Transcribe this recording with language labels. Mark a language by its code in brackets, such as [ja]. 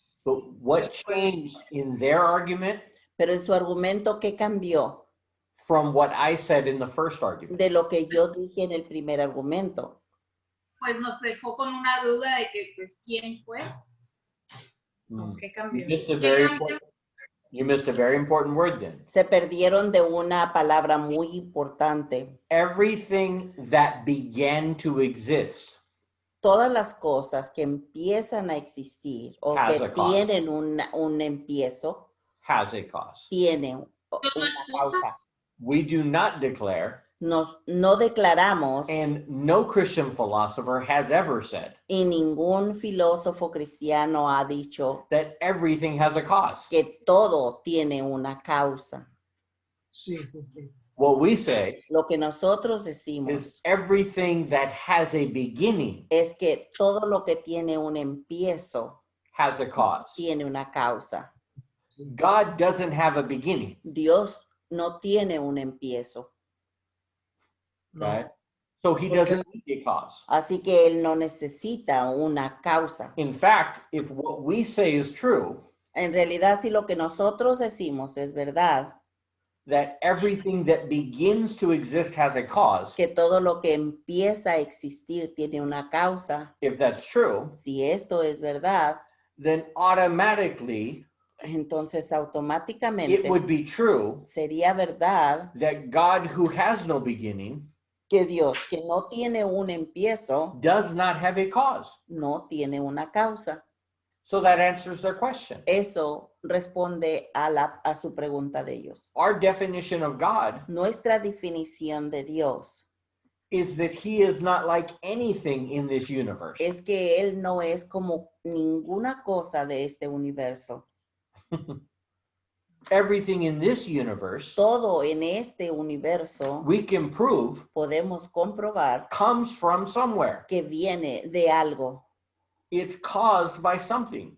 [en] But what changed in their argument [es] Pero en su argumento, ¿qué cambió [en] from what I said in the first argument? [es] de lo que yo dije en el primer argumento? Pues nos dejó con una duda de que, pues, ¿quién fue? Mm. ¿Qué cambió? [en] Just a [es] ¿Qué [en] very [es] cambió? [en] You missed a very important word then. [es] Se perdieron de una palabra muy importante. [en] Everything that began to exist [es] Todas las cosas que empiezan a existir o [en] Has [es] que [en] a cause. [es] tienen un empiezo, [en] has a cause. [es] tienen ¿Cómo una es cosa? causa. [en] We do not declare, [es] No declaramos [en] and no Christian philosopher has ever said, [es] y ningún filósofo cristiano ha dicho [en] that everything has a cause. [es] que todo tiene una causa. Sí, sí, sí. [en] What we say [es] Lo que nosotros [en] is [es] decimos [en] everything that has a beginning [es] es que todo lo que tiene un empiezo [en] has a cause. [es] tiene una causa. [en] God doesn't have a beginning, [es] Dios no tiene un empiezo, No. [en] right? So he Okay. doesn't need a cause. [es] así que Él no necesita una causa. [en] In fact, if what we say is true, [es] En realidad, si lo que nosotros decimos es verdad, [en] that everything that begins to exist has a cause, [es] que todo lo que empieza a existir tiene una causa, [en] if that's true, [es] si esto es verdad, [en] then automatically [es] entonces [en] it [es] automáticamente [en] would be true [es] sería verdad [en] that God, who has no beginning, [es] que Dios, que no tiene un empiezo, [en] does not have a cause. [es] no tiene una causa. [en] So that answers their question. [es] Eso responde a su pregunta de ellos. [en] Our definition of God [es] Nuestra definición de Dios [en] is that he is not like anything in this universe. [es] es que Él no es como ninguna cosa de este universo. [en] Everything in this universe, [es] Todo en este universo [en] we can prove, [es] podemos comprobar [en] comes from somewhere. [es] que viene de algo, [en] It's caused by something.